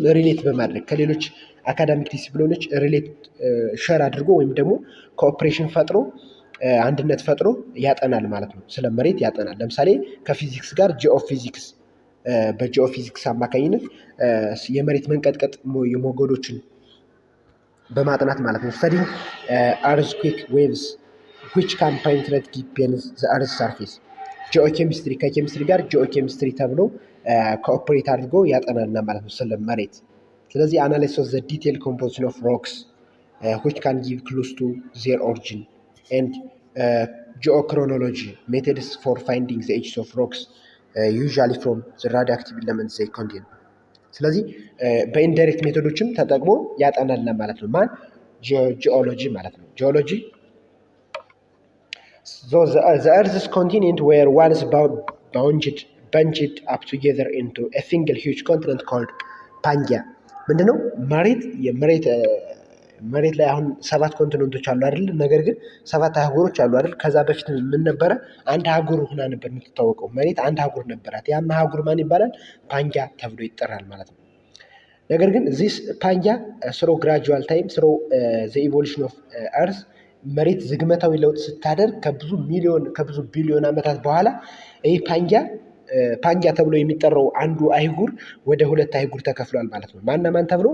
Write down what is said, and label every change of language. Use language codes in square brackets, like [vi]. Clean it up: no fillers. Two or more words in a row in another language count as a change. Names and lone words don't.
[am] ሪሌት በማድረግ ከሌሎች አካዳሚክ ዲሲፕሊኖች ሪሌት ሼር አድርጎ ወይም ደግሞ ኮኦፕሬሽን ፈጥሮ አንድነት ፈጥሮ ያጠናል ማለት ነው። ስለ መሬት ያጠናል። ለምሳሌ ከፊዚክስ ጋር ጂኦፊዚክስ በጂኦፊዚክስ አማካኝነት የመሬት መንቀጥቀጥ የሞገዶችን በማጥናት ማለት ነው። [en] studying earthquake waves which can penetrate deep beneath the earth's surface. [am] ጂኦኬሚስትሪ ከኬሚስትሪ ጋር ጂኦኬሚስትሪ ተብሎ ኮኦፕሬት አድርጎ ያጠናልና ማለት ነው ስለ መሬት። ስለዚህ [en] analysis of the detailed composition of rocks which can give clues to their origin and geochronology methods for finding the ages of rocks usually from the radioactive elements they contain. [am] ስለዚህ በኢንዳይሬክት ሜቶዶችም ተጠቅሞ ያጠናል ማለት ነው ማን? ጂኦሎጂ ማለት ነው። ጂኦሎጂ [en] the earth's continent were once bunched up together into a single huge continent called Pangaea. [am] ምንድነው የመሬት መሬት ላይ አሁን 7 ኮንቲኔንቶች አሉ አይደል? ነገር ግን 7 አህጉሮች አሉ አይደል? ከዛ በፊት ምን ነበረ? አንድ አህጉር ሆና ነበር የምትታወቀው። መሬት አንድ አህጉር ነበራት። ያም አህጉር ማን ይባላል? ፓንጊያ ተብሎ ይጠራል ማለት ነው። ነገር ግን [en] this Pangaea through gradual time through the evolution of earth [am] መሬት ዝግመታዊ ለውጥ ስታደርግ ከብዙ ቢሊዮን ዓመታት በኋላ ይህ ፓንጊያ ተብሎ የሚጠራው አንዱ አይጉር ወደ 2 አይጉር ተከፍሏል ማለት ነው። ማና ማን ተብሎ?